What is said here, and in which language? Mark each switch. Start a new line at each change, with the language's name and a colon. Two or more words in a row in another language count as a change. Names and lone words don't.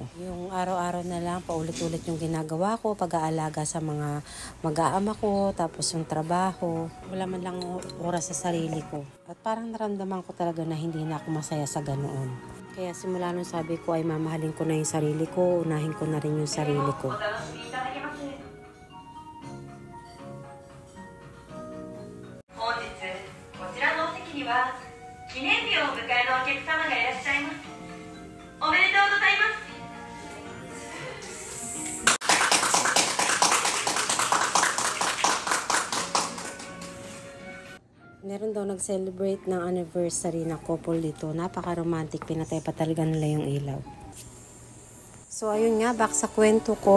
Filipino: Yung araw-araw na lang, paulit-ulit yung ginagawa ko. Pag-aalaga sa mga mag-aama ko, tapos yung trabaho. Wala man lang oras sa sarili ko. At parang naramdaman ko talaga na hindi na ako masaya sa ganoon. Kaya simula nung sabi ko ay mamahalin ko na yung sarili ko, unahin ko na rin yung sarili ko.
Japanese: 記念日を迎えるお客様がいらっしゃいます。おめでとうございます。
Filipino: Meron daw nag-celebrate ng anniversary na couple dito. Napaka-romantic. Pinatay pa talaga nila yung ilaw. So, ayun nga, back sa kwento ko.